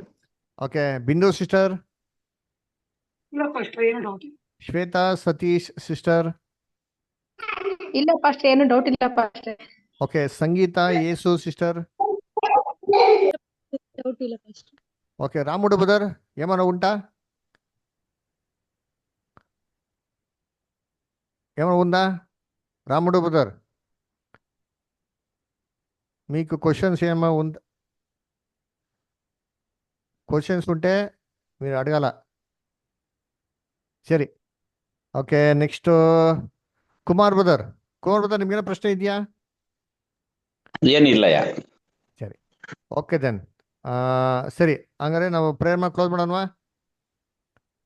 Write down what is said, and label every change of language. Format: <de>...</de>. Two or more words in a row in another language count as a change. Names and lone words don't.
<kn>ಓಕೆ, ಬಿಂದು ಸಿಸ್ಟರ್, ಇಲ್ಲ ಫಸ್ಟ್ ಏನು ಡೌಟ್ ಇಲ್ಲ. ಶ್ವೇತಾ ಸತೀಶ್ ಸಿಸ್ಟರ್, ಇಲ್ಲ ಫಸ್ಟ್ ಏನು ಡೌಟ್ ಇಲ್ಲ ಫಸ್ಟ್. ಓಕೆ, ಸಂಗೀತ ಯೇಸು ಸಿಸ್ಟರ್, ಡೌಟ್ ಇಲ್ಲ ಫಸ್ಟ್.</kn> <te>ಓಕೆ, ರಾಮುಡು ಬ್ರದರ್ ఏమైనా ఉంటా? ఏమైనా ఉందా రాముడు బ్రదర్? మీకు క్వశ్చన్స్ ఏమైనా ఉందా? క్వశ్చన్స్ ఉంటే మీరు అడగాల.</te> <kn>ಸರಿ, ಓಕೆ, ನೆಕ್ಸ್ಟ್ ಕುಮಾರ್ ಬ್ರದರ್. ನಿಮ್ಗೇನೋ ಪ್ರಶ್ನೆ ಇದೆಯಾ? ಏನಿಲ್ಲ ಸರಿ,</kn> <en>okay then.</en> <kn>ಸರಿ, ಹಂಗಾರೆ ನಾವು</kn> <en>prayer close</en> <kn>ಮಾಡೋಣವಾ?</kn>